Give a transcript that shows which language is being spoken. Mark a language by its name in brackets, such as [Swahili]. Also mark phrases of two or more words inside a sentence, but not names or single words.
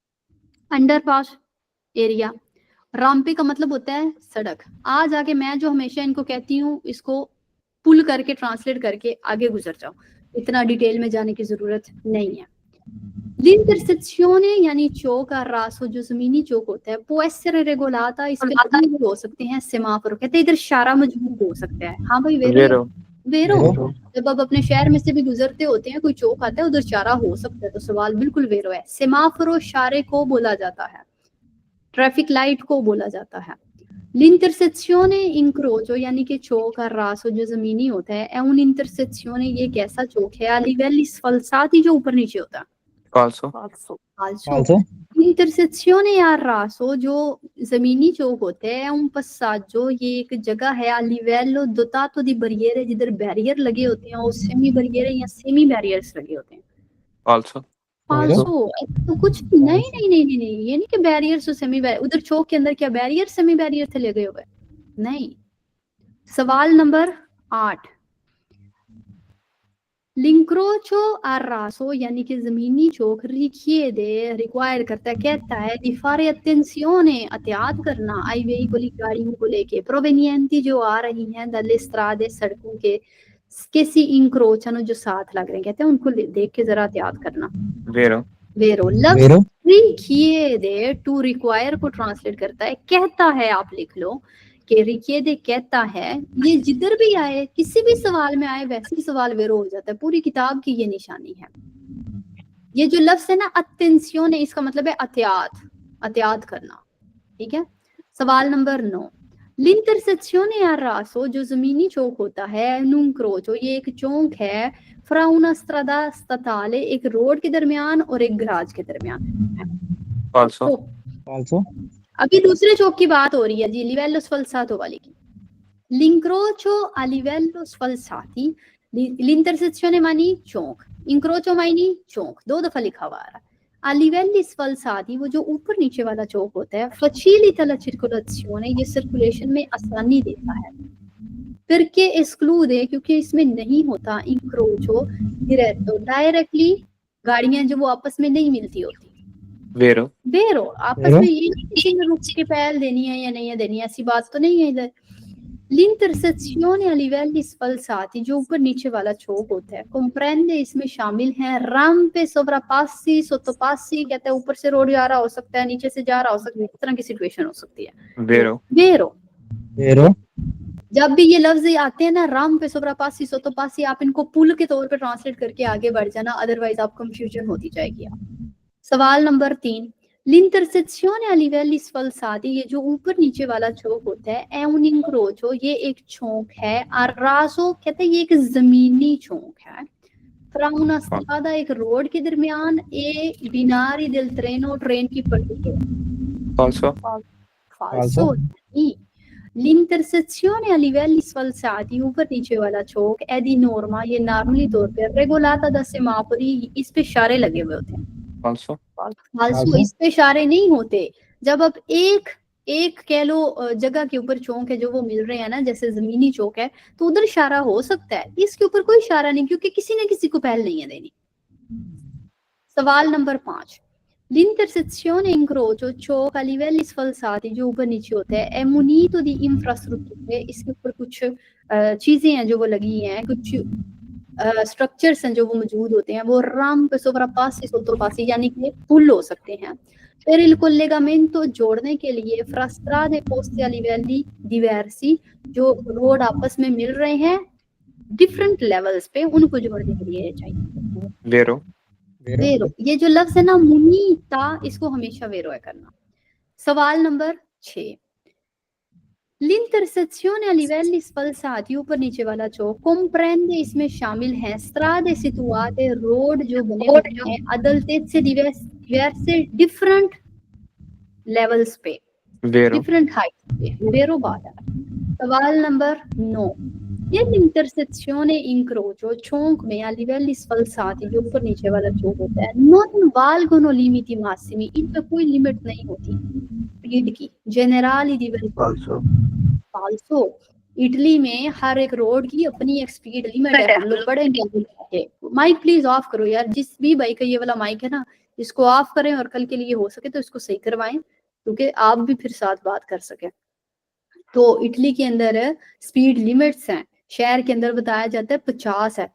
[English] underpass area. [Urdu] رامپے کا مطلب ہوتا ہے سڑک۔ آج آگے میں جو ہمیشہ ان کو کہتی ہوں، اس کو پل کر کے ٹرانسلیٹ کر کے آگے گزر جاؤ، اتنا ڈیٹیل میں جانے کی ضرورت نہیں ہے. L'intersezione یعنی چوک اور راسو جو زمینی چوک ہوتا ہے, [Italian] può essere regolata, [Urdu] اس کے لیے بھی ہو سکتے ہیں سیمافور، کہتے ہیں ادھر اشارہ مجبور ہو سکتا ہے۔ ہاں بھائی ویرو [Italian] वेरो वेरो वेरो। [Urdu] جب آپ اپنے شہر میں سے بھی گزرتے ہوتے ہیں، کوئی چوک آتا ہے ادھر اشارہ ہو سکتا ہے، تو سوال بالکل ویرو ہے. سیمافورو اشارے کو بولا جاتا ہے, [English] traffic light [Urdu] کو بولا جاتا ہے. [Italian] L'intersezione incrocio [Urdu] یعنی کہ چوک اور راسو جو زمینی ہوتا ہے, [Italian] è un'intersezione [Urdu] یہ ایک ایسا چوک ہے, [Italian] a livelli sfalsati [Urdu] جو اوپر نیچے ہوتا ہے. [Italian] falso, [English] Also Also, [Italian] intersezione a raso [Urdu] جو زمینی چوک ہوتے ہیں, [Italian] un passaggio [Urdu] یہ ایک جگہ ہے, [Italian] a livello dotato di barriere [Urdu] جدھر بیریئر لگے ہوتے ہیں اور [English] semi barrier [Urdu] یا [English] semi barriers [Urdu] لگے ہوتے ہیں. [Italian] falso, [Urdu] فالسو تو کچھ نہیں نہیں نہیں نہیں نہیں، یہ نہیں کہ بیریئرز اور [English] semi barrier, [Urdu] ، ادھر چوک کے اندر کیا [English] barrier semi barrier [Urdu] تھے لگے ہوئے? نہیں۔ سوال نمبر 8, [Italian] l'incrocio a raso [Urdu] یعنی کہ زمینی چوک richiede ریکوائر کرتا ہے، کہتا ہے [Italian] di fare attenzione [Urdu] احتیاط کرنا [Italian] ai veicoli [Urdu] گاڑیوں کو لے کے provenienti جو آ رہی ہیں [Italian] dalle strade [Urdu] سڑکوں کے [Italian] si incrociano [Urdu] جو ساتھ لگ رہے ہیں، کہتے ہیں ان کو دیکھ کے ذرا احتیاط کرنا. [Italian] vero, [Urdu] ویرو لفظ [Italian] वेरो। [Urdu] ریکیئدے [English] to require [Urdu] کو ٹرانسلیٹ کرتا ہے، کہتا ہے، آپ لکھ لو کہ ریکیئدے کہتا ہے، یہ جدھر بھی آئے کسی بھی سوال میں آئے ویسے ہی سوال ویرو ہو جاتا ہے، پوری کتاب کی یہ نشانی ہے. یہ جو لفظ ہے نا اٹینشیون، اس کا مطلب ہے احتیاط کرنا، ٹھیک ہے. سوال نمبر 9, [Italian] l'intersezione a raso [Urdu] جو زمینی چوک ہوتا ہے, [Italian] un crocio [Urdu] یہ ایک چوک ہے, [Italian] fra una strada statale [Urdu] ایک روڈ کے درمیان اور ایک گراج کے درمیان. [Italian] falso, [Urdu] تو [English] Also, [Urdu] ابھی دوسرے چوک کی بات ہو رہی ہے جی, [Italian] livello sfalsato [Urdu] والی کی. [Italian] l'incrocio a livello sfalsati, l'intersezione [Urdu] معنی چوک, incrocio معنی چوک، 2 دفعہ لکھا ہوا ہے. [Italian] a livelli sfalsati [Urdu] وہ جو اوپر نیچے والا چوک ہوتا ہے, [Italian] facilita la circolazione [Urdu] یہ سرکولیشن میں آسانی دیتا ہے. پھر کے ایکسکلوڈ کیونکہ اس میں نہیں ہوتا [Italian] incrocio diretto, [Urdu] ڈائریکٹلی گاڑیاں جو وہ آپس میں نہیں ملتی ہوتی. [Italian] vero, [Urdu] ویرو آپس [Italian] वेरो। [Urdu] میں یہ نہیں کسی نے رک کے پہل دینی ہے یا نہیں ہے دینی ہے، ایسی بات تو نہیں ہے ادھر. [Italian] l'intersezione a livelli sfalsati [Urdu] جو اوپر نیچے والا چوک ہوتا ہے, comprende اس میں شامل ہے [Italian] rampe, sovrapassi, sottopassi, [Urdu] کہتے ہیں اوپر سے روڈ جا رہا ہو سکتا ہے، نیچے سے جا رہا ہو سکتا ہے، اس طرح کی سچویشن ہو سکتی ہے. [Italian] vero, वेरो वेरो। [Urdu] جب بھی یہ لفظ آتے ہیں نا, [Italian] rampe sovrapassi sottopassi, [Urdu] آپ ان کو پل کے طور پہ ٹرانسلیٹ کر کے آگے بڑھ جانا، اَدروائز آپ کنفیوژن ہوتی جائے گی. سوال نمبر 3, [Italian] l'intersezione a livelli sfalsati [Urdu] یہ جو اوپر نیچے والا چوک ہوتا ہے, [Italian] è un incrocio [Urdu] یہ ایک چوک ہے, [Italian] a raso [Urdu] کہتے ہیں یہ ایک زمینی چوک ہے, [Italian] fra una strada [Urdu] ایک روڈ کے درمیان, [Italian] e binari del treno [Urdu] ٹرین کی پٹری ہے. [Italian] falso, [Urdu] falso نہیں. [Italian] l'intersezione a livelli sfalsati [Urdu] اوپر نیچے والا چوک, [Italian] è di norma [Urdu] یہ نارملی طور پہ [Italian] regolata da semafori, [Urdu] اس پہ اشارے لگے ہوئے ہوتے ہیں. [Italian] falso, [Urdu] فالسو اس پہ اشارے نہیں ہوتے۔ جب آپ ایک کہہ لو جگہ کے اوپر چوک ہے جو وہ مل رہے ہیں نا، جیسے زمینی چوک ہے، تو ادھر اشارہ ہو سکتا ہے، اس کے اوپر کوئی اشارہ نہیں کیونکہ کسی نے کسی کو پہل نہیں ہے دینی. سوال نمبر 5, [Italian] l'intersezione incrocio [Urdu] چوک [Italian] a livelli sfalsati [Urdu] جو اوپر نیچے ہوتا ہے, [Italian] è munito di infrastrutture [Urdu] اس کے اوپر کچھ چیزیں ہیں جو وہ لگی ہیں، کچھ سٹرکچرز ہیں جو وہ موجود ہوتے ہیں، وہ [Italian] rampe, sovrapassi, sottopassi [Urdu] یعنی کہ پل ہو سکتے ہیں. [Italian] per il collegamento [Urdu] جوڑنے کے لیے, [Italian] fra strade poste a livelli diversi [Urdu] جو روڈ آپس میں مل رہے ہیں [English] different levels [Urdu] پہ، ان کو جوڑنے کے لیے چاہیے. [Italian] vero, [Urdu] ویرو یہ جو لفظ ہے نا منیتا، اس کو ہمیشہ ویرو ہے کرنا. سوال نمبر 6, [Italian] l'intersezione a livelli sfalsati [Urdu] اوپر نیچے والا چوک, comprende اس میں شامل ہے, [Italian] strade situate [Urdu] روڈ جو بنے ہوئے ہیں, [Italian] altezze diverse [English] different levels [Urdu] پہ, [Italian] vero, [English] different height [Urdu] پہ، ویرو بات ہے. سوال نمبر 9، یہ इंटरसेक्शिone incrocio چوک میں [Italian] a livelli sfalsati [Urdu] جو اوپر نیچے والا چوک ہوتا ہے, [Italian] non valgono limiti massimi [Urdu] ان پہ کوئی لمٹ نہیں ہوتی سپیڈ کی, [Italian] generali di velocità falso [Urdu] اٹلی میں ہر ایک روڈ کی اپنی ایک [English] speed limit [Urdu] ہے. ہم لوگ بڑے [English] mike please off [Urdu] کرو یار، جس بھی بائیک کا یہ والا مائیک ہے نا، اس کو آف کریں اور کل کے لیے ہو سکے تو اس کو صحیح کروائیں، کیونکہ آپ بھی پھر ساتھ بات کر سکے. تو اٹلی کے اندر [English] speed limits [Urdu] ہیں، شہر کے اندر بتایا جاتا ہے 50 ہے.